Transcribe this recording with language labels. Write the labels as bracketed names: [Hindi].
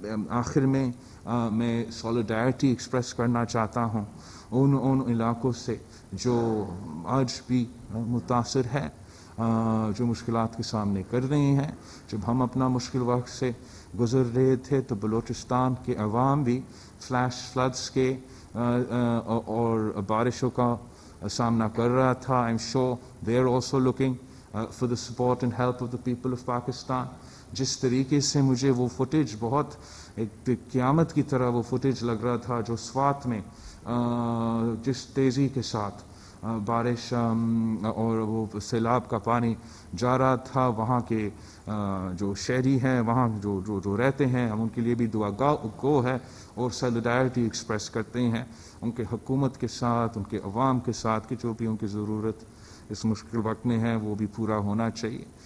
[Urdu] آخر میں میں سولیڈیرٹی ایکسپریس کرنا چاہتا ہوں ان علاقوں سے جو آج بھی متاثر ہے, جو مشکلات کے سامنے کر رہے ہیں. جب ہم اپنا مشکل وقت سے گزر رہے تھے تو بلوچستان کے عوام بھی فلیش فلڈس کے اور بارشوں کا سامنا کر رہا تھا. [English] I am sure they are also looking for the support and help of the people of Pakistan. [Urdu] جس طریقے سے مجھے وہ فوٹیج بہت ایک قیامت کی طرح وہ فوٹیج لگ رہا تھا جو سوات میں جس تیزی کے ساتھ بارش اور وہ سیلاب کا پانی جا رہا تھا, وہاں کے جو شہری ہیں وہاں جو رہتے ہیں ہم ان کے لیے بھی دعا گو ہے اور سولیڈیرٹی ایکسپریس کرتے ہیں ان کے حکومت کے ساتھ, ان کے عوام کے ساتھ کہ جو بھی ان کی ضرورت اس مشکل وقت میں ہے وہ بھی پورا ہونا چاہیے.